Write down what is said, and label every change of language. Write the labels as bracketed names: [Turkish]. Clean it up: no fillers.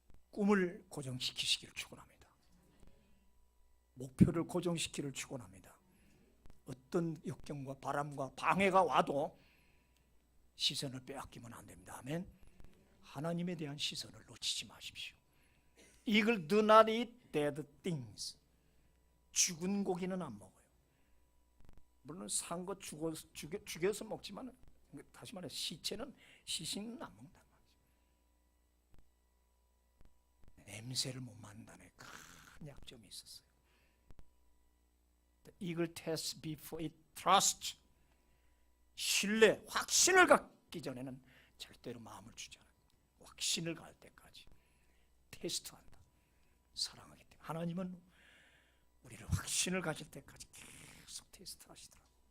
[Korean] 꿈을 고정시키시기를 축원합니다. 목표를 고정시키기를 축원합니다. 어떤 역경과 바람과 방해가 와도 시선을 빼앗기면 안 됩니다. 아멘. 하나님에 대한 시선을 놓치지 마십시오. [English] Eagle do not eat dead things. [Korean] 죽은 고기는 안 먹어요. 물론 산 거 죽여서 먹지만 다시 말해 시신은 안 먹는단 말이죠. 냄새를 못 맡는다는 큰 약점이 있었어요. [English] The eagle tests before it trusts. [Korean] 신뢰, 확신을 갖기 전에는 절대로 마음을 주지 않아요. 확신을 갈 때까지 테스트한다. 사랑하기 때문에 하나님은 우리를 확신을 가질 때까지 계속 테스트하시더라고요.